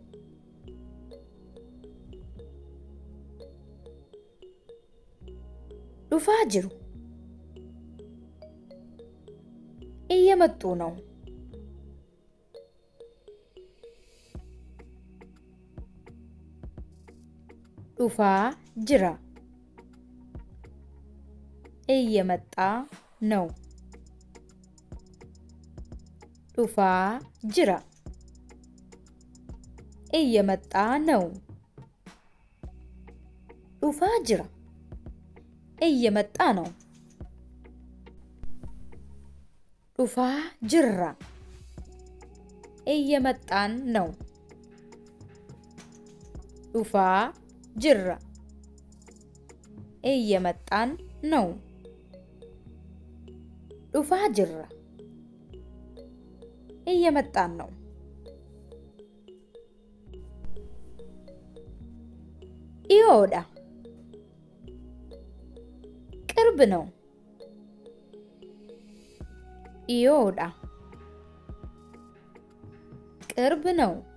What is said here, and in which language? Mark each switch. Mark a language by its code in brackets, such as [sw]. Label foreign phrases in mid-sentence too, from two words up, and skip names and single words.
[om] dhufaa jiru [am] እየመጡ ነው። [om] dhufaa jira [am] እየመጣ ነው። [om] dhufaa jira [am] እየመጣ ነው [om] dhufaa jira [am] እየመጣ ነው [om] dhufaa jirra [am] እየመጣን ነው [om] dhufaa jirra [am] እየመጣን ነው [om] dhufaa jirra [am] እየመጣን ነው dhiyoodha ቅርብ ነው dhiyoodha ቅርብ ነው